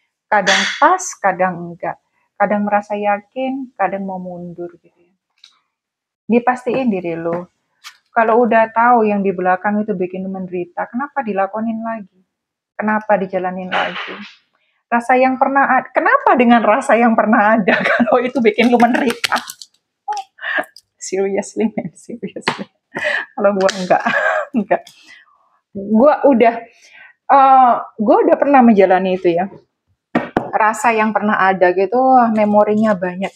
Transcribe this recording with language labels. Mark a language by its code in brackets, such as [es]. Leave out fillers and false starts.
[id] Kadang pas, kadang enggak. Kadang merasa yakin, kadang mau mundur gitu ya. Dipastiin diri lu. Kalau udah tahu yang di belakang itu bikin lu menderita, kenapa dilakonin lagi? Kenapa dijalanin lagi? Rasa yang pernah ada, kenapa dengan rasa yang pernah ada kalau itu bikin lu menderita? [en] Seriously, man, seriously. [id] Kalau gua enggak, enggak. Gua udah pernah menjalani itu ya. Rasa yang pernah ada gitu, memorinya banyak.